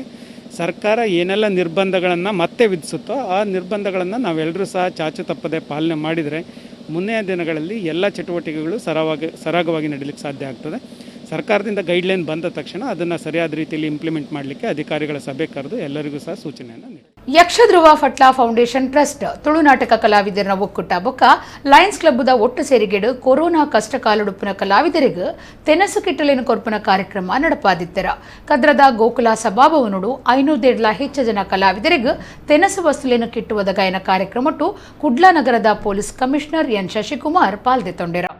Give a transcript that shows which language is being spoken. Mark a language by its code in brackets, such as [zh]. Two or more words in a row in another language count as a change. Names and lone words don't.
[kn] ಸರ್ಕಾರ ಏನೆಲ್ಲ ನಿರ್ಬಂಧಗಳನ್ನು ಮತ್ತೆ ವಿಧಿಸುತ್ತೋ ಆ ನಿರ್ಬಂಧಗಳನ್ನು ನಾವೆಲ್ಲರೂ ಸಹ ಚಾಚು ತಪ್ಪದೆ ಪಾಲನೆ ಮಾಡಿದರೆ ಮುಂದಿನ ದಿನಗಳಲ್ಲಿ ಎಲ್ಲ ಚಟುವಟಿಕೆಗಳು ಸರಾಗವಾಗಿ ನಡೀಲಿಕ್ಕೆ ಸಾಧ್ಯ ಆಗ್ತದೆ. ಸರ್ಕಾರದಿಂದ ಗೈಡ್ಲೈನ್ ಬಂದ ತಕ್ಷಣ ಅದನ್ನು ಸರಿಯಾದ ರೀತಿಯಲ್ಲಿ ಇಂಪ್ಲಿಮೆಂಟ್ ಮಾಡಲಿಕ್ಕೆ ಅಧಿಕಾರಿಗಳ ಸಭೆ ಕರೆದು ಎಲ್ಲರಿಗೂ ಸಹ ಸೂಚನೆಯನ್ನು ನೀಡಿ. [tcy] ಯಕ್ಷಧ್ರುವ ಫಟ್ಲ ಫೌಂಡೇಶನ್ ಟ್ರಸ್ಟ್ ತುಳುನಾಟಕ ಕಲಾವಿದರ ಒಕ್ಕೂಟ ಬೊಕ್ಕ ಲಯನ್ಸ್ ಕ್ಲಬ್ದ ಒಟ್ಟು ಸೇರಿಗೆಡು ಕೊರೋನಾ ಕಷ್ಟ ಕಾಲುಡುಪಿನ ಕಲಾವಿದರಿಗೆ ತೆನಸು ಕಿಟ್ಟಲಿನ ಕೊರ್ಪನ ಕಾರ್ಯಕ್ರಮ ನಡಪಾದಿತ್ತರ. ಕದ್ರದ ಗೋಕುಲ ಸಭಾಭವನಡು 500 ಹೆಚ್ಚು ಜನ ಕಲಾವಿದರಿಗೆ ತೆನಸು ವಸ್ತುಲೇನು ಕಿಟ್ಟುವುದ ಗಾಯನ ಕಾರ್ಯಕ್ರಮಟ್ಟು ಕುಡ್ಲಾ ನಗರದ [en] police commissioner [tcy] ಎನ್ ಶಶಿಕುಮಾರ್ ಪಾಲ್ದೆತೊಂಡೆರ.